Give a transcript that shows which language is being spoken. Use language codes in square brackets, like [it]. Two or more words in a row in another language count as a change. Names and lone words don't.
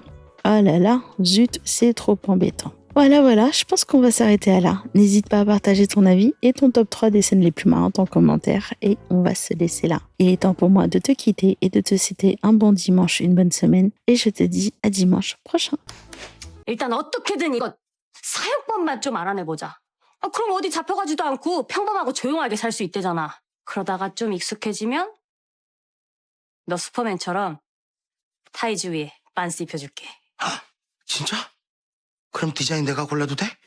[fr] Oh là là, zut, c'est trop embêtant. Voilà, je pense qu'on va s'arrêter à là. N'hésite pas à partager ton avis et ton top 3 des scènes les plus marrantes en commentaire et on va se laisser là. Il est temps pour moi de te quitter et de te citer un bon dimanche, une bonne semaine et je te dis à dimanche prochain. [ko] 일단 어떻게든 이거 사용법만 좀 알아내보자. 그럼 어디 잡혀가지도 않고 평범하고 조용하게 살 수 있대잖아. 그러다가 좀 익숙해지면 너 슈퍼맨처럼 타이즈 위에 반스 입혀줄게. 진짜? 그럼 디자인 내가 골라도 돼?